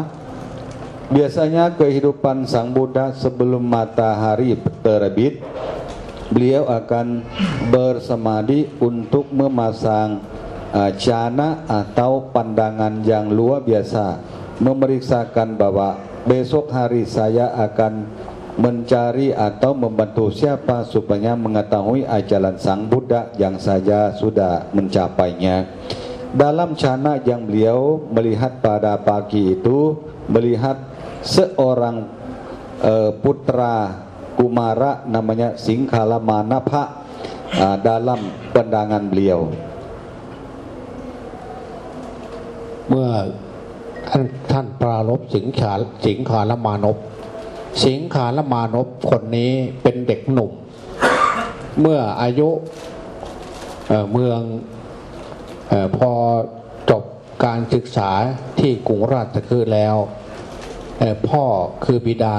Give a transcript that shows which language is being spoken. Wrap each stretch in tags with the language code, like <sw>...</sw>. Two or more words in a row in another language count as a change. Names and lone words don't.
<id>Biasanya kehidupan Sang Buddha sebelum matahari terbit, beliau akan bersemadi untuk memasang jana atau pandangan yang luar biasa, memeriksakan bahwa besok hari saya akan mencari atau membantu siapa supaya mengetahui ajaran Sang Buddha yang saya sudah mencapainya. Dalam cana yang beliau melihat pada pagi itu, melihat seorang putra Kumara namanya Singkhala Manapha dalam pandangan beliau.</id> <th>เมื่อท่านปรารภสิงขารมานพสิงขารมานพคนนี้เป็นเด็กหนุ่มเมื่ออายุเมืองพอจบการศึกษาที่กรุงราชคฤห์แล้วพ่อคือบิดา</th>